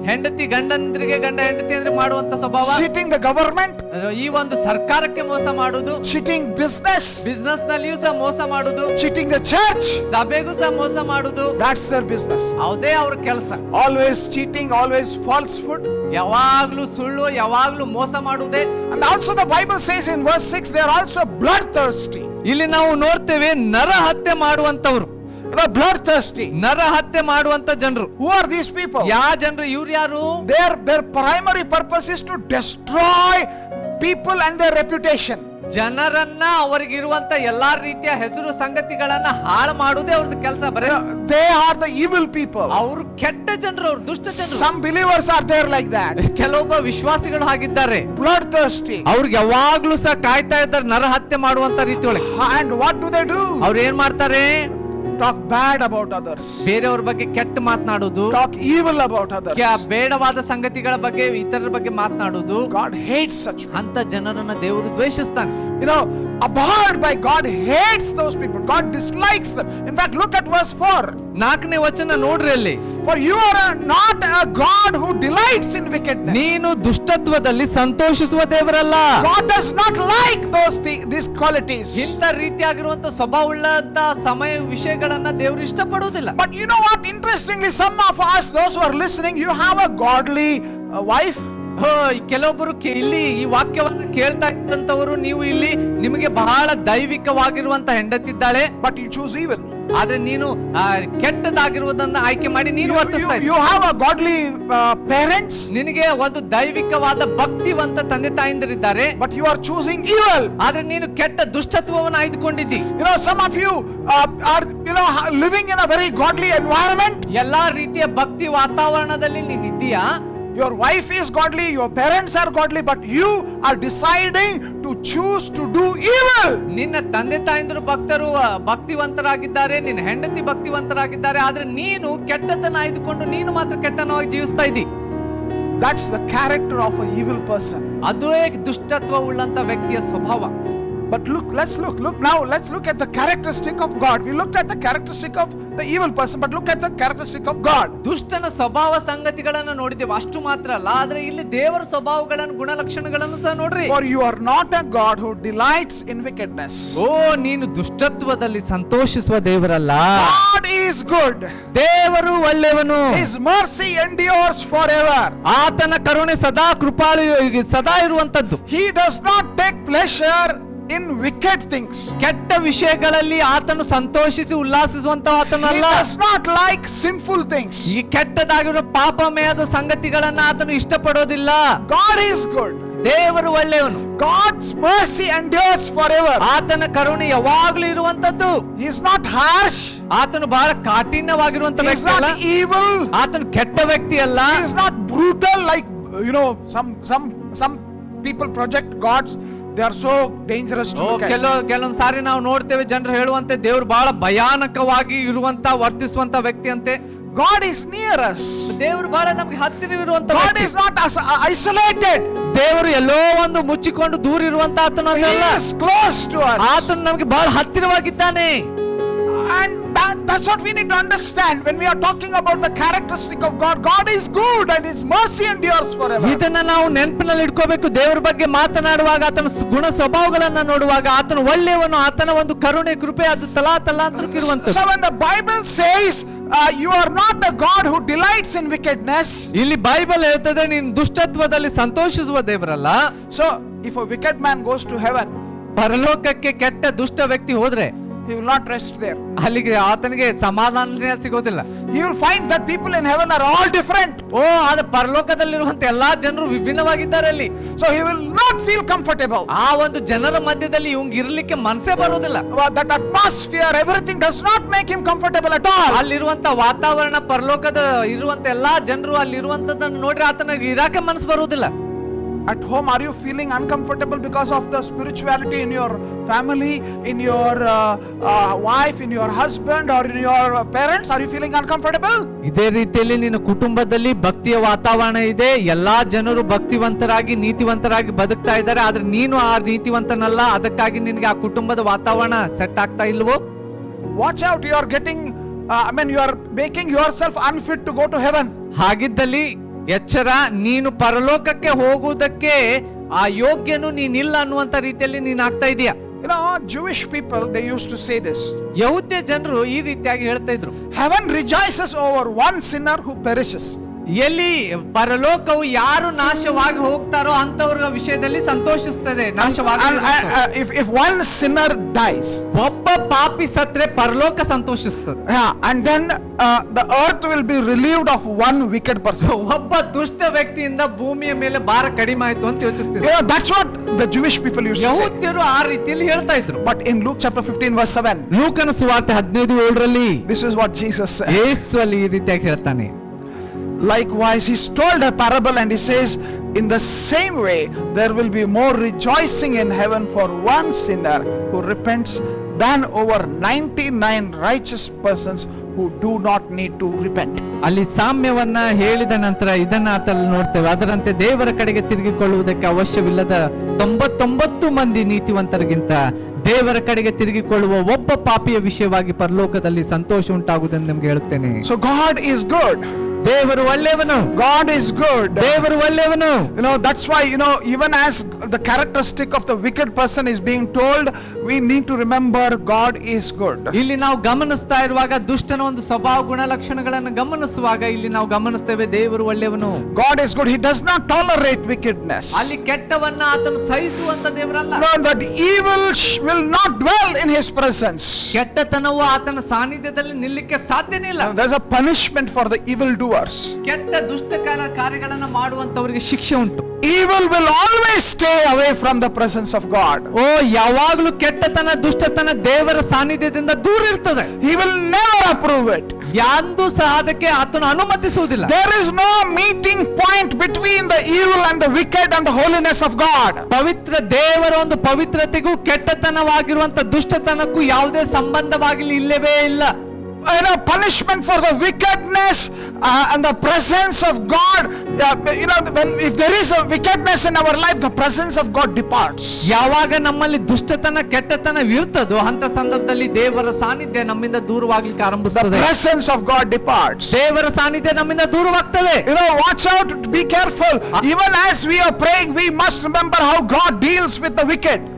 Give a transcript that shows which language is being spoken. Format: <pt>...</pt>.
<kn>ಹೆಂಡತಿ ಗಂಡಂದ್ರಿಗೆ ಗಂಡ ಹೆಂಡತಿ ಅಂದ್ರೆ ಮಾಡುವಂತ ಸ್ವಭಾವ,</kn> <en>cheating the government,</en> <kn>ಈ ಒಂದು ಸರ್ಕಾರಕ್ಕೆ ಮೋಸ ಮಾಡುವುದು,</kn> <en>cheating business,</en> <kn>ಬಿಸ್ನೆಸ್ ನಲ್ಲಿಯೂ ಸಹ ಮೋಸ ಮಾಡುವುದು,</kn> <en>cheating the church,</en> <kn>ಸಭೆಗೂ ಸಹ ಮೋಸ ಮಾಡುವುದು.</kn> <en>that's their business.</en> <kn>ಅದೇ ಅವ್ರ ಕೆಲಸ.</kn> <en>Always cheating, always falsehood,</en> <kn>ಯಾವಾಗ್ಲೂ ಸುಳ್ಳು, ಯಾವಾಗ್ಲೂ ಮೋಸ ಮಾಡುವುದೇ.</kn> <en>And also the Bible says in verse 6 they are also bloodthirsty.</en> <kn>ಇಲ್ಲಿ ನಾವು ನೋಡ್ತೇವೆ ನರ ಹತ್ಯೆ ಮಾಡುವಂತವ್ರು.</kn> <en>Bloodthirsty.</en> <kn>ನರ ಹತ್ಯೆ ಮಾಡುವಂತ ಜನರು.</kn> <en>Who are these people?</en> <kn>ಯಾವ ಜನರು? ಇವ್ರು ಯಾರು?</kn> <en>Their primary purpose is to destroy people and their reputation.</en> <kn>ಜನರನ್ನ ಅವರಿಗಿರುವಂತ ಎಲ್ಲಾ ರೀತಿಯ ಹೆಸರು ಸಂಗತಿಗಳನ್ನ ಹಾಳು ಮಾಡುವುದೇ ಅವ್ರದ್ದು ಕೆಲಸ. ಬರೇ</kn> <en>they are the evil people.</en> <kn>ಅವರು ಕೆಟ್ಟ ಜನರು, ಅವರು ದುಷ್ಟ ಜನರು.</kn> <en>Some believers are there like that.</en> <kn>ಕೆಲವೊಬ್ಬ ವಿಶ್ವಾಸಿಗಳು ಹಾಗಿದ್ದಾರೆ.</kn> <en>Bloodthirsty.</en> <kn>ಅವ್ರಿಗೆ ಯಾವಾಗ್ಲೂ ಸಹ ಕಾಯ್ತಾ ಇದ್ದಾರೆ ನರ ಹತ್ಯೆ ಮಾಡುವಂತ ರೀತಿ ಒಳಗೆ.</kn> <en>And what do they do?</en> <kn>ಅವ್ರು ಏನ್ ಮಾಡ್ತಾರೆ?</kn> <en>Talk bad about others.</en> <kn>ಬೇರೆಯವ್ರ ಬಗ್ಗೆ ಕೆಟ್ಟ ಮಾತನಾಡುವುದು.</kn> <en>Talk evil about others.</en> <kn>ಬೇಡವಾದ ಸಂಗತಿಗಳ ಬಗ್ಗೆ ಇತರರ ಬಗ್ಗೆ ಮಾತನಾಡುವುದು.</kn> <en>God hates such people.</en> <kn>ಅಂತ ಜನರನ್ನ ದೇವರು ದ್ವೇಷಿಸ್ತಾನೆ.</kn> <en>Abhorred by God, hates those people. God dislikes them. In fact, look at verse 4.</en> <kn>4ನೇ ವಚನ ನೋಡ್ರಿ ಅಲ್ಲಿ.</kn> <en>For you are not a God who delights in wickedness.</en> <kn>ನೀನು ದುಷ್ಟತ್ವದಲ್ಲಿ ಸಂತೋಷಿಸುವ ದೇವರಲ್ಲ.</kn> <en>God does not like these qualities.</en> <kn>ಇಂಥ ರೀತಿಯಾಗಿರುವಂತ ಸ್ವಭಾವವುಳ್ಳಂತ ಸಮಯ ವಿಷಯಗಳನ್ನ ದೇವರು ಇಷ್ಟಪಡುವುದಿಲ್ಲ.</kn> <en>But you know what? Interestingly, some of us, those who are listening, you have a godly wife.</en> <kn>ಕೆಲವೊಬ್ಬರು ಇಲ್ಲಿ ಈ ವಾಕ್ಯವನ್ನ ಕೇಳ್ತಾ ಇದ್ದಂತವರು, ನೀವು ಇಲ್ಲಿ ನಿಮಗೆ ಬಹಳ ದೈವಿಕವಾಗಿರುವಂತ ಹೆಂಡತಿದ್ದಾಳೆ.</kn> <en>But you choose evil.</en> <kn>ಆದ್ರೆ ನೀನು ಕೆಟ್ಟದಾಗಿರುವುದನ್ನ ಆಯ್ಕೆ ಮಾಡಿ ನೀನು ವರ್ತಿಸ್ತಾ</kn> <en>You</en> <kn>ಇದ್ದೀಯ.</kn> <en>have a godly parents,</en> <kn>ನಿನಗೆ ಒಂದು ದೈವಿಕವಾದ ಭಕ್ತಿವಂತ ತಂದೆ ತಾಯಿಂದರಿದ್ದಾರೆ,</kn> <en>but you are choosing evil.</en> <kn>ಆದ್ರೆ ನೀನು ಕೆಟ್ಟ ದುಷ್ಟತ್ವವನ್ನು ಆಯ್ದುಕೊಂಡಿದ್ದಿ.</kn> <en>You know, some of you are, you know, living in a very godly environment.</en> <kn>ಎಲ್ಲಾ ರೀತಿಯ ಭಕ್ತಿ ವಾತಾವರಣದಲ್ಲಿ ನೀನ್ ಇದ್ದೀಯಾ.</kn> <en>Your wife is godly, your parents are godly, but you are deciding to choose to do evil.</en> <kn>ನಿನ್ನ ತಂದೆ ತಾಯಿಂದರು ಭಕ್ತಿವಂತರಾಗಿದ್ದಾರೆ, ನಿನ್ನ ಹೆಂಡತಿ ಭಕ್ತಿವಂತರಾಗಿದ್ದಾರೆ, ಆದ್ರೆ ನೀನು ಕೆಟ್ಟತನ ಆಯ್ದುಕೊಂಡು ನೀನು ಮಾತ್ರ ಕೆಟ್ಟನವಾಗಿ ಜೀವಿಸ್ತಾ ಇದ್ದಿ.</kn> <en>That's the character of an evil person.</en> <kn>ಅದೇ ದುಷ್ಟತ್ವ ಉಳ್ಳಂತ ವ್ಯಕ್ತಿಯ ಸ್ವಭಾವ.</kn> <en>But let's look at the characteristic of God. We looked at the characteristic of the evil person, but look at the characteristic of God.</en> <kn>ದುಷ್ಟನ ಸ್ವಭಾವ ಸಂಗತಿಗಳನ್ನು ನೋಡಿದ್ದೇವೆ, ಅಷ್ಟು ಮಾತ್ರ ಅಲ್ಲ, ಆದ್ರೆ ಇಲ್ಲಿ ದೇವರ ಸ್ವಭಾವಗಳನ್ನು ಗುಣಲಕ್ಷಣಗಳನ್ನು ಸಹ ನೋಡ್ರಿ.</kn> <en>For you are not a God who delights in wickedness.</en> <kn>ಓ, ನೀನು ದುಷ್ಟತ್ವದಲ್ಲಿ ಸಂತೋಷಿಸುವ ದೇವರಲ್ಲ.</kn> <en>God is good.</en> <kn>ದೇವರು ಒಳ್ಳೆಯವನು.</kn> <en>His mercy endures forever.</en> <kn>ಆತನ ಕರುಣೆ ಸದಾ ಕೃಪಾಳು ಸದಾ ಇರುವಂತದ್ದು.</kn> <en>He does not take pleasure in wicked things.</en> <kn>ಕೆಟ್ಟ ವಿಷಯಗಳಲ್ಲಿ ಆತನು ಸಂತೋಷಿಸಿ ಉಲ್ಲಾಸಿಸುವಂತ</kn> <en>He</en> <kn>ಆತನಲ್ಲ.</kn> <en>does not like sinful things.</en> <kn>ಈ ಕೆಟ್ಟದಾಗಿರುವ ಪಾಪಮಯದ ಸಂಗತಿಗಳನ್ನ ಆತನು ಇಷ್ಟಪಡೋದಿಲ್ಲ.</kn> <en>God is good.</en> <kn>ದೇವರು ಒಳ್ಳೆಯವನು.</kn> <en>God's mercy endures forever.</en> <kn>ಆತನ ಕರುಣೆ ಯಾವಾಗ್ಲೂ ಇರುವಂತದ್ದು.</kn> <en>He is not harsh.</en> <kn>ಆತನು ಬಹಳ ಕಾಠಿಣ್ಯವಾಗಿರುವಂತ</kn> <en>He is</en> <kn>ವ್ಯಕ್ತಿ ಅಲ್ಲ.</kn> <en>not evil.</en> <kn>ಆತನು ಕೆಟ್ಟ ವ್ಯಕ್ತಿ ಅಲ್ಲ.</kn> <en>He is not brutal like, you know, some people project gods. They are so dangerous to look at.</en> <kn>ಕೆಲವೊಂದ್ ಸಾರಿ ನಾವು ನೋಡ್ತೇವೆ, ಜನರು ಹೇಳುವಂತೆ ದೇವ್ರು ಬಹಳ ಭಯಾನಕವಾಗಿ ಇರುವಂತ ವರ್ತಿಸುವಂತ ವ್ಯಕ್ತಿ ಅಂತೆ.</kn> <en>God is near us.</en> <kn>ದೇವರು ಬಹಳ ನಮ್ಗೆ ಹತ್ತಿರವಿರುವಂತ</kn> <en>God</en> <kn>ವ್ಯಕ್ತಿ.</kn> <en>is not isolated.</en> <kn>ದೇವರು ಎಲ್ಲೋ ಒಂದು ಮುಚ್ಚಿಕೊಂಡು ದೂರ ಇರುವಂತ ಆತನು</kn> <en>He</en> <kn>ಅಲ್ಲ.</kn> <en>is close to us.</en> <kn>ಆತನು ನಮ್ಗೆ ಬಹಳ ಹತ್ತಿರವಾಗಿದ್ದಾನೆ.</kn> <en>And that's what we need to understand when we are talking about the characteristic of God. God is good and His mercy endures forever.</en> <kn>ಇದನ್ನ ನಾವು ನೆನಪಿನಲ್ಲಿ ಇಟ್ಕೋಬೇಕು. ದೇವರ ಬಗ್ಗೆ ಮಾತನಾಡುವಾಗ, ಆತನ ಗುಣ ಸ್ವಭಾವಗಳನ್ನ ನೋಡುವಾಗ, ಆತನು ಒಳ್ಳೆಯವನು, ಆತನ ಒಂದು ಕರುಣೆ ಕೃಪೆ ಅದು ತಲಾಂತರಕ್ಕಿರುವಂತ.</kn> <en>So when the Bible says you are not a God who delights in wickedness,</en> <kn>ಇಲ್ಲಿ ಬೈಬಲ್ ಹೇಳ್ತದೆ ನೀನು ದುಷ್ಟತ್ವದಲ್ಲಿ ಸಂತೋಷಿಸುವ ದೇವರಲ್ಲ.</kn> <en>so if a wicked man goes to heaven,</en> <kn>ಪರಲೋಕಕ್ಕೆ ಕೆಟ್ಟ ದುಷ್ಟ ವ್ಯಕ್ತಿ ಹೋದ್ರೆ</kn> <en>he will not rest there.</en> <kn>ಅಲ್ಲಿಗೆ ಆತನಿಗೆ ಸಮಾಧಾನ ಸಿಗೋದಿಲ್ಲ.</kn> <en>He will find that people in heaven are all different.</en> <kn>ಓ, ಆದ್ರೆ ಪರಲೋಕದಲ್ಲಿರುವಂತ ಎಲ್ಲಾ ಜನರು ವಿಭಿನ್ನವಾಗಿದ್ದಾರೆ ಅಲ್ಲಿ.</kn> <en>So he will not feel comfortable.</en> <kn>ಆ ಒಂದು ಜನರ ಮಧ್ಯದಲ್ಲಿ ಇವಂಗ್ ಇರ್ಲಿಕ್ಕೆ ಮನಸ್ಸೇ ಬರುವುದಿಲ್ಲ.</kn> <en>That atmosphere, everything does not make him comfortable at all.</en> <kn>ಅಲ್ಲಿರುವಂತ ವಾತಾವರಣ, ಪರಲೋಕದ ಇರುವಂತ ಎಲ್ಲಾ ಜನರು ಅಲ್ಲಿರುವಂತದನ್ನು ನೋಡ್ರಿ ಆತನಿಗೆ ಇರಾಕೆ ಮನಸ್ಸು ಬರುವುದಿಲ್ಲ.</kn> <en>At home, are you feeling uncomfortable because of the spirituality in your family, in your wife, in your husband, or in your parents? Are you feeling uncomfortable?</en> <kn>ಇದೇ ರೀತಿಯಲ್ಲಿ ನಿನ್ನ ಕುಟುಂಬದಲ್ಲಿ ಭಕ್ತಿಯ ವಾತಾವರಣ ಇದೆ, ಎಲ್ಲಾ ಜನರು ಭಕ್ತಿವಂತರಾಗಿ ನೀತಿವಂತರಾಗಿ ಬದುಕ್ತಾ ಇದ್ದಾರೆ, ಆದ್ರೆ ನೀನು ಆ ನೀತಿವಂತನಲ್ಲ, ಅದಕ್ಕಾಗಿ ನಿನಗೆ ಆ ಕುಟುಂಬದ ವಾತಾವರಣ ಸೆಟ್ ಆಗ್ತಾ ಇಲ್ವೋ?</kn> <en>Watch out, you are getting, you are making yourself unfit to go to heaven.</en> <kn>ಹಾಗಿದ್ದಲ್ಲಿ ಎಚ್ಚರ, ನೀನು ಪರಲೋಕಕ್ಕೆ ಹೋಗುವುದಕ್ಕೆ ಆ ಯೋಗ್ಯನು ನೀನಿಲ್ಲ ಅನ್ನುವಂತ ರೀತಿಯಲ್ಲಿ ನೀನ್ ಆಗ್ತಾ ಇದೀಯ.</kn> <en>You know, Jewish people, they used to say this.</en> <kn>ಯಹೂದ್ಯ ಜನರು ಈ ರೀತಿಯಾಗಿ ಹೇಳ್ತಾ ಇದ್ರು,</kn> <en>Heaven rejoices over one sinner who perishes.</en> <kn>ಎಲ್ಲಿ ಪರಲೋಕವು ಯಾರು ನಾಶವಾಗಿ ಹೋಗ್ತಾರೋ ಅಂತವ್ರ ವಿಷಯದಲ್ಲಿ ಸಂತೋಷಿಸ್ತದೆ. ನಾಶವಾಗಿ</kn> <en>If one sinner dies,</en> <kn>ಒಬ್ಬ ಪಾಪಿ ಸತ್ರೆ ಪರಲೋಕ ಸಂತೋಷಿಸ್ತದೆ.</kn> <en>and then the earth will be relieved of one wicked person.</en> <kn>ಒಬ್ಬ ದುಷ್ಟ ವ್ಯಕ್ತಿಯಿಂದ ಭೂಮಿಯ ಮೇಲೆ ಭಾರ ಕಡಿಮೆ ಆಯ್ತು ಅಂತ ಯೋಚಿಸ್ತಿದ್ರು.</kn> <en>You know, that's what the Jewish people used to say.</en> <kn>ಯಹೂದ್ಯರು ಆ ರೀತಿಯಲ್ಲಿ ಹೇಳ್ತಾ ಇದ್ರು.</kn> <en>But in Luke chapter 15 verse 7,</en> <kn>ಲೂಕನ ಸುವಾರ್ತೆ 15:7</kn> <en>this is what Jesus said.</en> <kn>ಯೇಸು ಅಲ್ಲಿ ಈ ರೀತಿಯಾಗಿ ಹೇಳ್ತಾನೆ.</kn> <en>Likewise, he told a parable and he says, in the same way, there will be more rejoicing in heaven for one sinner who repents than over 99 righteous persons who do not need to repent.</en> <kn>ಅಲ್ಲಿ ಸಾಮ್ಯವನ್ನ ಹೇಳಿದ ನಂತರ ಇದನ್ನ ಆತಲ್ಲಿ ನೋಡ್ತೇವೆ. ಅದರಂತೆ ದೇವರ ಕಡೆಗೆ ತಿರುಗಿಕೊಳ್ಳುವುದಕ್ಕೆ ಅವಶ್ಯವಿಲ್ಲದ 99 ಮಂದಿ ನೀತಿವಂತರಿಗಿಂತ ದೇವರ ಕಡೆಗೆ ತಿರುಗಿಕೊಳ್ಳುವ ಒಬ್ಬ ಪಾಪಿಯ ವಿಷಯವಾಗಿ ಪರಲೋಕದಲ್ಲಿ ಸಂತೋಷ ಉಂಟಾಗುವುದೆಂದು ನಿಮ್ಗೆ ಹೇಳುತ್ತೇನೆ.</kn> <en>So God is good.</en> <kn>ದೇವರು ಒಳ್ಳೆಯವನು,</kn> <en>God is good.</en> <kn>ದೇವರು ಒಳ್ಳೆಯವನು.</kn> <en>That's why, even as the characteristic of the wicked person is being told, we need to remember God is good.</en> <kn>ಇಲ್ಲಿ ನಾವು ಗಮನಿಸ್ತಾ ಇರುವಾಗ ದುಷ್ಟನ ಒಂದು ಸ್ವಭಾವ ಗುಣಲಕ್ಷಣಗಳನ್ನು ಗಮನಿಸುವಾಗ ಇಲ್ಲಿ ನಾವು ಗಮನಿಸ್ತೇವೆ ದೇವರು ಒಳ್ಳೆಯವನು.</kn> <en>God is good. He does not tolerate wickedness.</en> <kn>ಅಲ್ಲಿ ಕೆಟ್ಟವನ್ನ ಆತನು ಸಹಿಸುವಂತ ದೇವರಲ್ಲ.</kn> <en>No, that evil will not dwell in his presence.</en> <kn>ಕೆಟ್ಟತನವು ಆತನ ಸಾನ್ನಿಧ್ಯದಲ್ಲಿ ನಿಲ್ಲಕ್ಕೆ ಸಾಧ್ಯನೇ ಇಲ್ಲ.</kn> <en>There's a punishment for the evil doers.</en> <kn>ಕೆಟ್ಟ ದುಷ್ಟ ಕಾರ್ಯಗಳನ್ನ ಮಾಡುವಂತವರಿಗೆ ಶಿಕ್ಷೆ ಉಂಟು.</kn> <en>Evil will always stay away from the presence of God.</en> <kn>ಯಾವಾಗಲೂ ಕೆಟ್ಟತನ ದುಷ್ಟತನ ದೇವರ ಸಾನ್ನಿಧ್ಯದಿಂದ ದೂರ ಇರ್ತದೆ.</kn> <en>He will never approve it.</en> <kn>ಯಾಂದು ಸಹ ಅದಕ್ಕೆ ಆತನು ಅನುಮತಿಸುವುದಿಲ್ಲ.</kn> <en>There is no meeting point between the evil and the wicked and the holiness of God.</en> <kn>ಪವಿತ್ರ ದೇವರ ಒಂದು ಪವಿತ್ರತೆಗೂ ಕೆಟ್ಟತನವಾಗಿರುವಂತ ದುಷ್ಟತನಕ್ಕೂ ಯಾವುದೇ ಸಂಬಂಧವಾಗಿಲ್ಲ, ಇಲ್ಲವೇ ಇಲ್ಲ.</kn> <en>Punishment for the wickedness and the presence of God. If there is a wickedness in our life, the presence of God departs.</en> <kn>ಯಾವಾಗ ನಮ್ಮಲ್ಲಿ ದುಷ್ಟತನ ಕೆಟ್ಟತನ ಇರ್ತದೋ ಅಂತ ಸಂದರ್ಭದಲ್ಲಿ ದೇವರ ಸಾನ್ನಿಧ್ಯ ನಮ್ಮಿಂದ ದೂರವಾಗ್ಲಿಕ್ಕೆ ಆರಂಭಿಸುತ್ತದೆ.</kn> <en>The presence of God departs.</en> <kn>ದೇವರ ಸಾನ್ನಿಧ್ಯ ನಮ್ಮಿಂದ ದೂರವಾಗ್ತದೆ.</kn> <en>Watch out, be careful. Even as we are praying, we must remember how God deals with the wicked.</en>